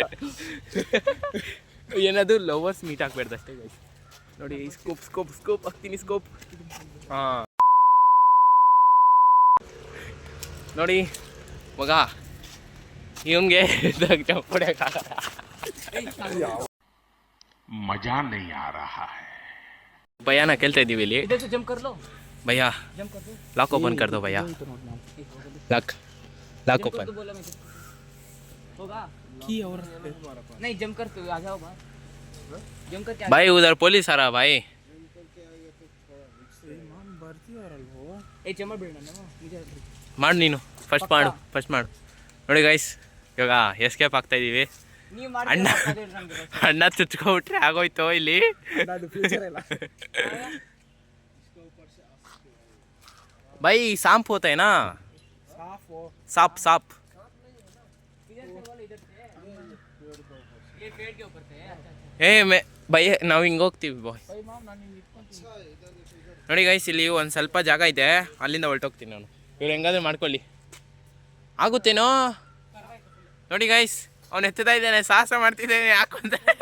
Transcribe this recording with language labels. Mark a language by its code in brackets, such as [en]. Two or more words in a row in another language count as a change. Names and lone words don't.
[kn] ಏನದು [en] lovers meet [kn] ಹಾಕ್ಬೇಡ್ದು ಅಷ್ಟೇ ಗೈಸ್. ನೋಡಿ ಸ್ಕೋಪ್ ಹಾಕ್ತೀನಿ. ಸ್ಕೋಪ್. ಹಾಂ. ನೋಡಿ ಮಗ ಇವಂಗೆ ಜಂಪ್ ಹೊಡ್ಯೋಕ್ಕಾಗಲ್ಲ. [hi] मजा नहीं आ रहा है. [kn] ಭಯ್ಯನ ಕೇಳ್ತಾ ಇದ್ದೀವಿ ಇಲ್ಲಿ. ಭಯ್ಯ [en] lock open [hi] कर दो भैया. [en] lock open. [hi] नहीं जम कर आ जाओ जम कर भाई उधर पुलिस आ रहा भाई. [kn] ಮಾಡು ನೀನು ಫಸ್ಟ್ ಮಾಡು. ನೋಡಿ ಗೈಸ್ ಇವಾಗ ಎಸ್ಕೇಪ್ ಆಗ್ತಾ ಇದೀವಿ. ಅಣ್ಣ ಚುಚ್ಕೊಬಿಟ್ರೆ ಆಗೋಯ್ತು ಇಲ್ಲಿ. [hi] भाई सांप होता है ना, सांप. [kn] ಬೈ ನಾವು ಹಿಂಗೆ ಹೋಗ್ತೀವಿ ಬಾಯ್. ನೋಡಿ ಗೈಸ್ ಇಲ್ಲಿ ಒಂದು ಸ್ವಲ್ಪ ಜಾಗ ಇದೆ, ಅಲ್ಲಿಂದ ಹೊರಟೋಗ್ತೀನಿ ನಾನು. ಇವ್ರು ಹೆಂಗಾದ್ರೂ ಮಾಡ್ಕೊಳ್ಳಿ, ಆಗುತ್ತೇನೋ. ನೋಡಿ ಗೈಸ್ ಅವ್ನು ಎತ್ತುತ್ತಾ ಇದ್ದಾನೆ, ಸಾಹಸ ಮಾಡ್ತಿದ್ದೇನೆ ಯಾಕಂತ.